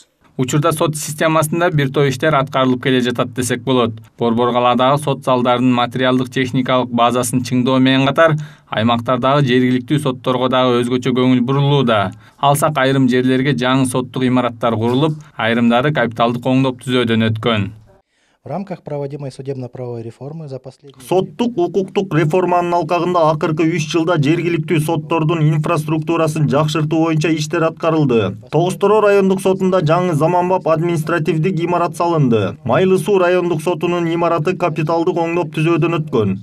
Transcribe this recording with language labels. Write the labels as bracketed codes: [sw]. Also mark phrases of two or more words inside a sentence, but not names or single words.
[ky] Учурда сот системасында бир топ иштер аткарылып келе жатат десек болот. Борбор калаадагы сот залдарынын материалдык техникалык базасын чыңдоо менен катар, аймактардагы жергиликтүү сотторго дагы өзгөчө көңүл бурулууда. Алсак айрым жерлерге жаңы соттук имараттар курулуп, айрымдары капиталдык оңдоп түзөөдөн өткөн. [ru] В рамках проводимой судебно-правовой реформы за последние... [ky] Соттук укуктук реформанын алкагында акыркы 3 жылда жергиликтүү соттордун инфраструктурасын жакшыртуу боюнча иштер аткарылды. Тогуз-Тороо райондук сотунда жаңы заманбап административдик имарат салынды. Майлы Суу райондук сотунун имараты капиталдык оңдоп түзөөдөн өткөн.